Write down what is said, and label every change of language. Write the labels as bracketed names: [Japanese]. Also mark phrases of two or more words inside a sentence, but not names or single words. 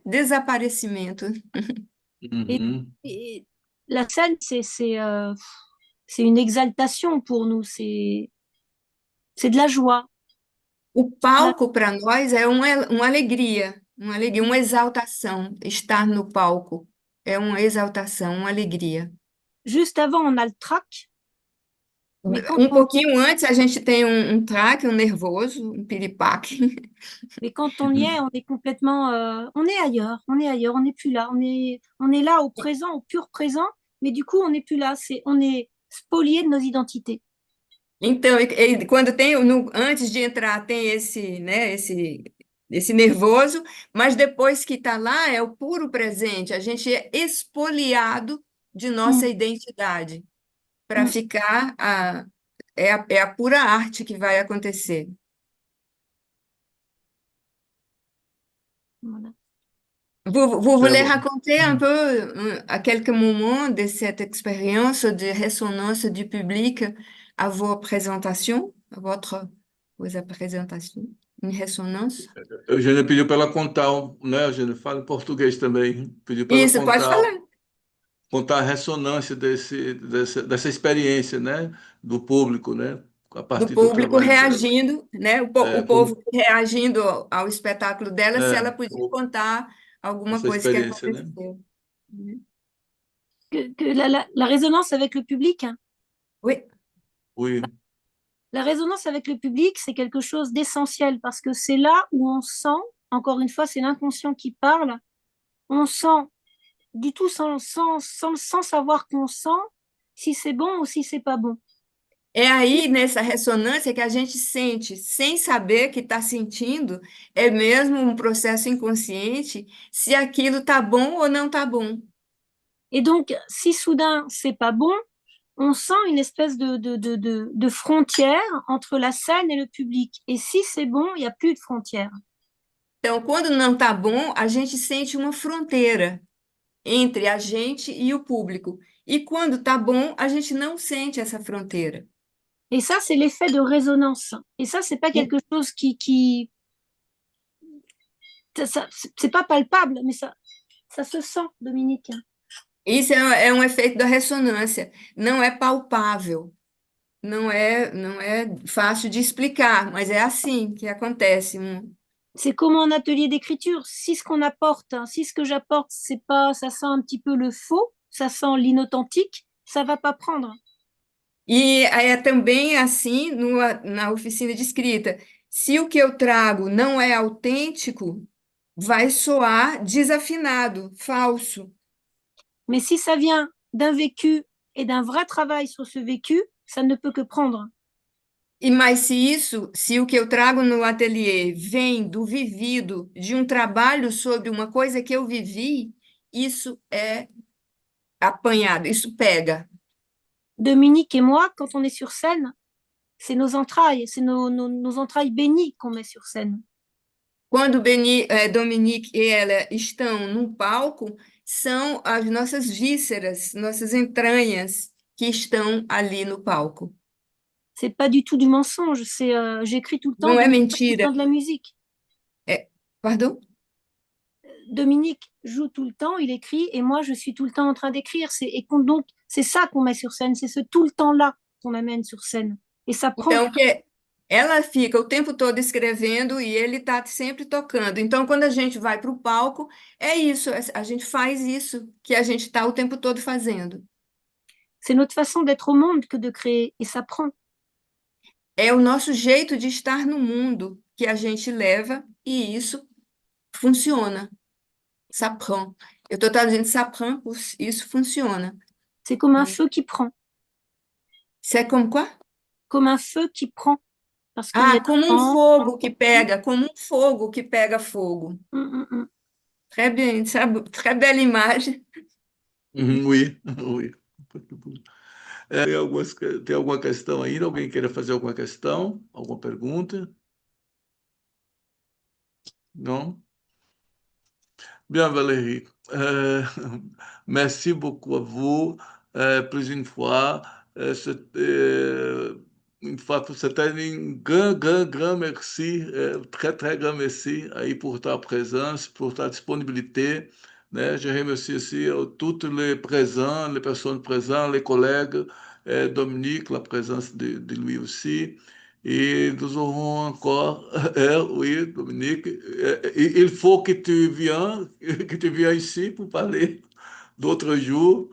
[Portuguese] Desaparecimento. [French] Et, Uhum. et la scène, c'est une exaltation pour nous. C'est de la joie. [Portuguese] O palco, para nós, é uma alegria, uma exaltação. Estar no palco é uma exaltação, uma alegria. [French] Juste avant, on a le trac. Mais quand Um on, [Portuguese] pouquinho antes, a gente tem um traque, um nervoso, um piripaque. [French] mais quand on y est, on est complètement, on est ailleurs, on n'est plus là, on est là au présent, au pur présent, mais du coup, on n'est plus là, on est spolié de nos identités. [Portuguese] Então, quando tem, antes de entrar, tem esse, né, esse nervoso, mas depois que está lá, é o puro presente. A gente é expoliado de nossa Mm. identidade para Mm. ficar é a pura arte que vai acontecer. [French] Voilà. Vous voulez [Portuguese] Céu- [French] raconter un peu à quelques moments de cette expérience de résonance du public à vos présentations, à vos présentations, une résonance? [Portuguese] Eugênia pediu para ela contar, né, Eugênia? Fala em português também. Pediu para ela Isso, pode falar. contar a ressonância dessa experiência, né, do público, né, a Do partir do público trabalho dela. reagindo, né? É, O povo reagindo ao espetáculo dela, se ela podia é, contar alguma essa coisa que experiência, né? aconteceu. [French] Que la résonance avec le public, hein. Oui. Oui. La résonance avec le public, c'est quelque chose d'essentiel parce que c'est là où on sent, encore une fois, c'est l'inconscient qui parle, on sent du tout sans savoir qu'on sent si c'est bon ou si c'est pas bon. [Portuguese] É aí, nessa ressonância, que a gente sente, sem saber que está sentindo, é mesmo um processo inconsciente, se aquilo está bom ou não está bom. [French] Et donc, si soudain c'est pas bon, on sent une espèce de frontière entre la scène et le public. Et si c'est bon, il n'y a plus de frontière. [Portuguese] Então, quando não está bom, a gente sente uma fronteira entre a gente e o público. E quando está bom, a gente não sente essa fronteira. [French] Et ça, c'est l'effet de résonance. Et ça, c'est pas quelque chose c'est pas palpable, mais ça se sent, Dominique. [Portuguese] Isso é um efeito da ressonância. Não é palpável, não é fácil de explicar, mas é assim que acontece. [French] C'est comme en atelier d'écriture. Si ce qu'on apporte, hein, si ce que j'apporte, c'est pas, ça sent un petit peu le faux, ça sent l'inauthentique, ça va pas prendre. [Portuguese] E é também assim na oficina de escrita. Se o que eu trago não é autêntico, vai soar desafinado, falso. [French] Mais si ça vient d'un vécu et d'un vrai travail sur ce vécu, ça ne peut que prendre. [Portuguese] Mas se o que eu trago no ateliê vem do vivido, de um trabalho sobre uma coisa que eu vivi, isso é apanhado, isso pega. [French] Dominique et moi, quand on est sur scène, c'est nos entrailles, c'est nos entrailles bénies qu'on met sur scène. [Portuguese] Quando Dominique e ela estão no palco, são as nossas vísceras, nossas entranhas que estão ali no palco. [French] C'est pas du tout du mensonge, j'écris tout le temps, [Portuguese] Não é [French] Dominique joue tout le [Portuguese] mentira. [French] temps de la musique. Pardon? Dominique joue tout le temps, il écrit, et moi je suis tout le temps en train d'écrire. Donc c'est ça qu'on met sur scène, c'est ce tout le temps-là qu'on amène sur scène. Et ça prend. [Portuguese] Então, ela fica o tempo todo escrevendo e ele está sempre tocando. Então, quando a gente vai para o palco, é isso, a gente faz isso que a gente está o tempo todo fazendo. [French] C'est notre façon d'être au monde que de créer, et ça prend. [Portuguese] É o nosso jeito de estar no mundo que a gente leva e isso funciona. [French] Ça prend. [Portuguese] Eu estou traduzindo [French] ça prend, [Portuguese] isso funciona. [French] C'est comme un feu qui prend, C'est comme quoi? comme un feu qui prend, parce qu'il y a Ah, du [Portuguese] como um [French] vent. [Portuguese] fogo que pega, como um fogo que pega fogo. Mm. [French] Très bien, très belle imagem. Oui, oui. [Portuguese] Tem alguma questão ainda? Alguém queira fazer alguma questão? Alguma pergunta? Não? [French] Bien, Valérie. Merci beaucoup à vous. Plus une fois, une fois que c'était un grand merci, très grand merci aí por ta présence, pour ta disponibilité. [Portuguese] Né? [French] Je remercie aussi toutes les présents, les personnes présentes, les collègues, Dominique, la présence de lui aussi. Et nous aurons encore, oui, Dominique, il faut que tu viennes, que tu viennes ici pour parler d'autres jours.